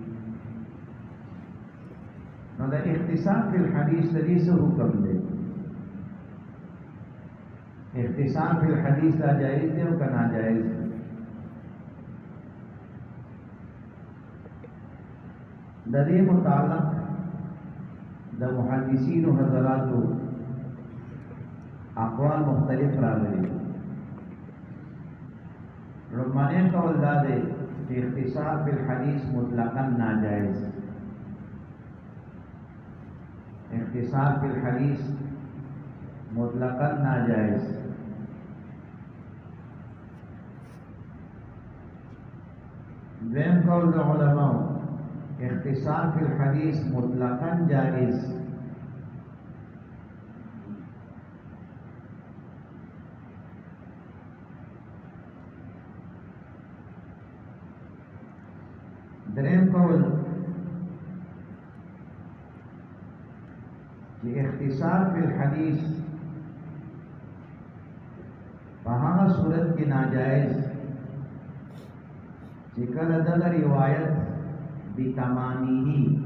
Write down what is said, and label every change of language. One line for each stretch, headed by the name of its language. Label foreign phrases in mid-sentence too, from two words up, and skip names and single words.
Pashto: نو د
Arabic: اختصار فی الحدیث
Pashto: د دې څه حکم دی
Arabic: اختصار فی الحدیث
Pashto: دا جائز دی او که ناجائز دی د دې متعلق د د محدثین حضراتو اقوال مختلف راغلي. رمانه قول دا دی چې
Arabic: اختصار فی الحدیث
Pashto: مطلقا ناجائز.
Arabic: اختصار فی الحدیث
Pashto: مطلقا ناجائز. دویم قول د علماء
Arabic: اختصار فی الحدیث
Pashto: مطلقا جائز. دریم قول چې
Arabic: اختصار فی الحدیث
Pashto: په هغه صورت کې ناجائز چې کله دغه روایت بکماله